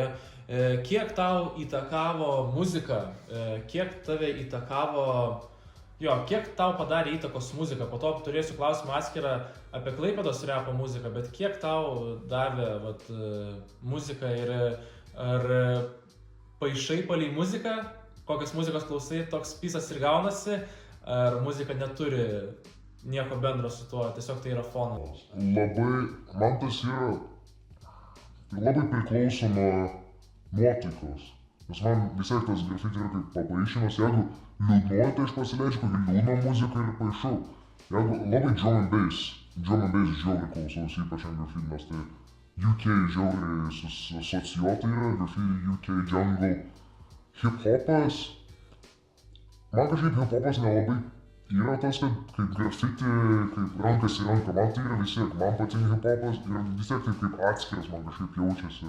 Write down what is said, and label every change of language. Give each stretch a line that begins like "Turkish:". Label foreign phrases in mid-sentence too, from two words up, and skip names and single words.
Lithuanian: Kiek tau įtakavo muzika, kiek tave įtakavo, kiek tau padarė įtakos muzika, po to turėsiu klausimą atskirą apie Klaipėdos rapo muziką, bet kiek tau davė muzika ir ar paišai palei muziką, kokios muzikos klausai, toks pisas ir gaunasi, ar muzika neturi nieko bendro su tuo, tiesiog tai yra fonas? Man tas yra labai priklauso nuo nuotaikos. Nes man visai tas grafiti yra kaip papaišymas, jeigu liūdnuoju, tai aš pasileidžiu kokį liūdną muziką ir paišau. Jeigu labai
English: drum and bass
Lithuanian: žiauriai klausausi, ypač ant grafiti, nes tai UK žiauriai asocijuota yra, grafiti UK jungle. Hip-hopas, man kažkaip hip-hopas nelabai yra tas, kad kaip grafiti, kaip rankas į ranką, man tai yra vis tiek, man patinka hip-hopas ir vis tiek tai kaip atskiras man kažkaip jaučiasi.